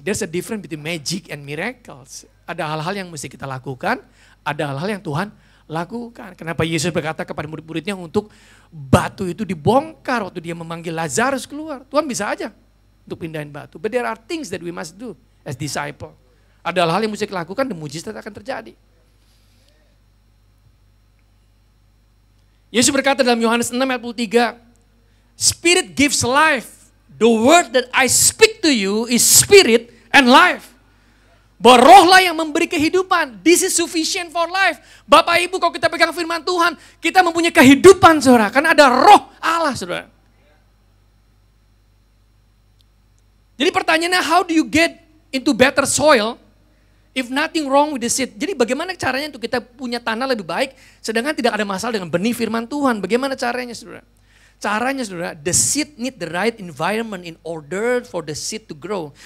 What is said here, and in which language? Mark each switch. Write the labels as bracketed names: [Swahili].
[English] There's a difference between magic and miracles. [Indonesian] Ada hal-hal yang mesti kita lakukan, ada hal-hal yang Tuhan lakukan. Kenapa Yesus berkata kepada murid-muridnya untuk batu itu dibongkar waktu dia memanggil Lazarus keluar. Tuhan bisa aja untuk pindahin batu. [English] But there are things that we must do as disciple. [Indonesian] Ada hal-hal yang mesti kita lakukan dan mujizat akan terjadi. Yesus berkata dalam Yohanes 6 ayat 23, [English] Spirit gives life. The word that I speak to you is spirit and life. [Indonesian] Bahwa rohlah yang memberi kehidupan. [English] This is sufficient for life. [Indonesian] Bapak Ibu kalau kita pegang firman Tuhan, kita mempunyai kehidupan saudara. Karena ada roh Allah saudara. Jadi pertanyaannya, [English] how do you get into better soil if nothing wrong with the seed? [Indonesian] Jadi bagaimana caranya untuk kita punya tanah lebih baik, sedangkan tidak ada masalah dengan benih firman Tuhan. Bagaimana caranya saudara? Caranya saudara, [English] the seed need the right environment in order for the seed to grow.